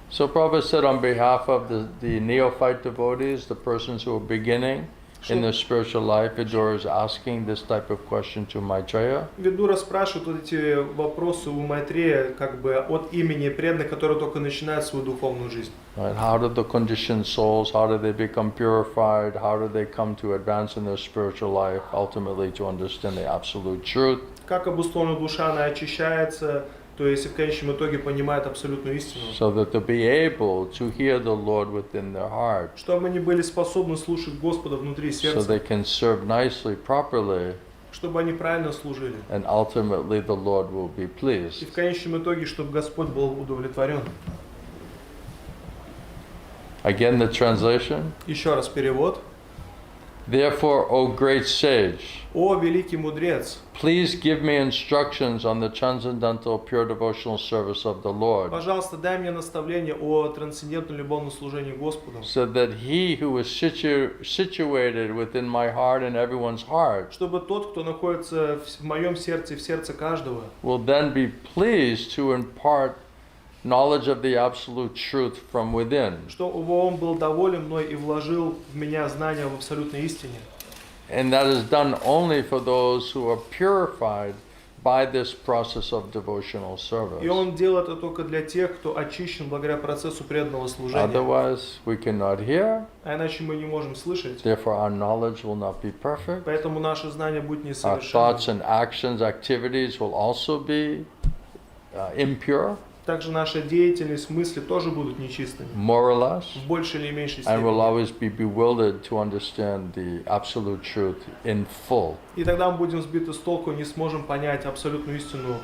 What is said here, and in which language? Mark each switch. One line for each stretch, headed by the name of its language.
English: So Prabhupada said on behalf of the neophyte devotees, the persons who are beginning in their spiritual life, Vidura is asking this type of question to Maitreya.
Russian: Видура спрашивает вот эти вопросы у Майтрея как бы от имени преданных, которые только начинают свою духовную жизнь.
English: Right? How do the conditioned souls, how do they become purified? How do they come to advance in their spiritual life, ultimately to understand the absolute truth?
Russian: Как обусловлена душа, она очищается, То есть в конечном итоге понимают абсолютную истину.
English: so that they'll be able to hear the Lord within their heart,
Russian: Чтобы они были способны слушать Господа внутри
English: so
Russian: сердца.
English: they can serve nicely, properly,
Russian: Чтобы они правильно служили.
English: and ultimately the Lord will be
Russian: И
English: pleased.
Russian: в конечном итоге, чтобы Господь был удовлетворен.
English: Again, the translation.
Russian: Еще раз перевод.
English: Therefore, O great sage,
Russian: О, великий мудрец,
English: please give me instructions on the transcendental pure devotional service of the Lord,
Russian: пожалуйста, дай мне наставление о трансцендентном любовном служении Господу,
English: so that he who is situated within my heart and everyone's heart
Russian: чтобы тот, кто находится в моем сердце и в сердце каждого,
English: will then be pleased to impart knowledge of the absolute truth from within.
Russian: чтобы он был доволен мной и вложил в меня знания в абсолютной истине.
English: And that is done only for those who are purified by this process of devotional service.
Russian: И он делает это только для тех, кто очищен благодаря процессу преданного служения.
English: Otherwise, we cannot hear,
Russian: А иначе мы не можем слышать.
English: therefore our knowledge will not be perfect.
Russian: Поэтому наше знание будет
English: Our thoughts
Russian: несовершенным.
English: and actions, activities will also be impure,
Russian: Также наша деятельность, мысли тоже будут нечистыми.
English: more or less,
Russian: В большей или меньшей
English: and will
Russian: степени.
English: always be bewildered to understand the absolute truth in full.
Russian: И тогда мы будем сбиты с толку, не сможем понять абсолютную истину.